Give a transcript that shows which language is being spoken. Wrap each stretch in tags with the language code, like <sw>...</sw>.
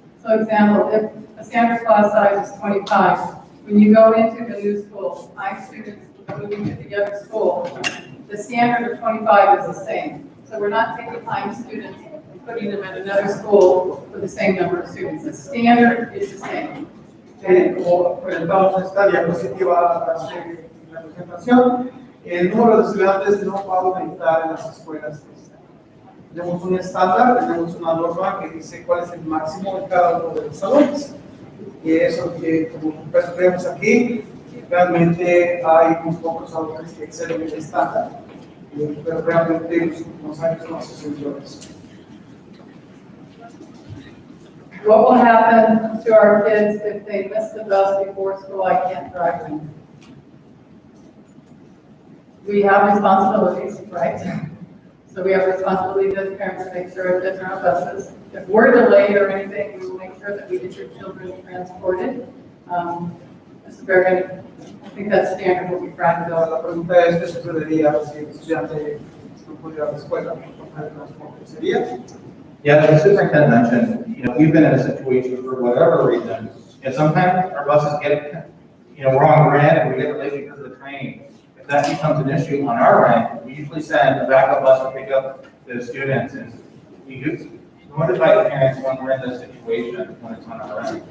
<en>So example, if a standard class size is 25, when you go into the new school, my students moving to the other school, the standard of 25 is the same. So we're not taking Imes students and putting them at another school with the same number of students. The standard is the same.</en> <es>Como comentamos en esta diapositiva en la presentación, el número de estudiantes no va a aumentar en las escuelas. Tenemos un estándar, tenemos una norma que dice cuál es el máximo de cada uno de los salones. Y eso que, como vemos aquí, realmente hay unos pocos salones que exceden el estándar, pero realmente en los últimos años no ha sucedido eso.</es> <en>What will happen to our kids if they miss the bus before school? I can't drive them. We have responsibilities, right? So we have responsibilities as parents to make sure our kids are on buses. If we're delayed or anything, we will make sure that we get your children transported. This is very, I think that's standard what we try to do.</en> <es>La pregunta es, ¿qué sucedería si el estudiante no pudiera ir a la escuela por el transporte? ¿Sería?</es> <en>Yeah, the superintendent mentioned, we've been in a situation for whatever reason, and sometimes our buses get, wrong ran and we get delayed because of the train. If that becomes an issue on our end, we usually send a backup bus to pick up the students, and we notify the parents when we're in this situation, when it's on our end.</en>